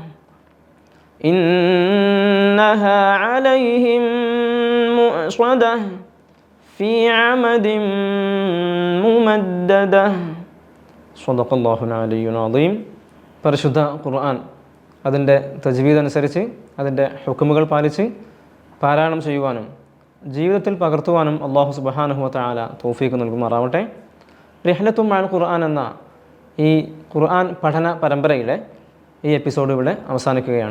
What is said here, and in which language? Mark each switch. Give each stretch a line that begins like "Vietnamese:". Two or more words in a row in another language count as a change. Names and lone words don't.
Arabic: إنها عليهم مؤصدة في عمد ممددة صدق الله العلي العظيم.
Malayalam: പരിശുദ്ധ ഖുർആൻ അതിൻ്റെ തജ്വീദ് അനുസരിച്ച് അതിൻ്റെ ഹുക്മുകൾ പാലിച്ച് പാരായണം ചെയ്യുവാനും ജീവിതത്തിൽ പകർത്തുവാനും
Arabic: الله سبحانه وتعالى
Malayalam: തൗഫീഖ് നൽകുമാറാവട്ടെ. റിഹ്ലത്തും മഅൽ ഖുർആൻ എന്ന ഈ ഖുർആൻ പഠന പരമ്പരയിലെ ഈ എപ്പിസോഡ് ഇവിടെ അവസാനിക്കുകയാണ്.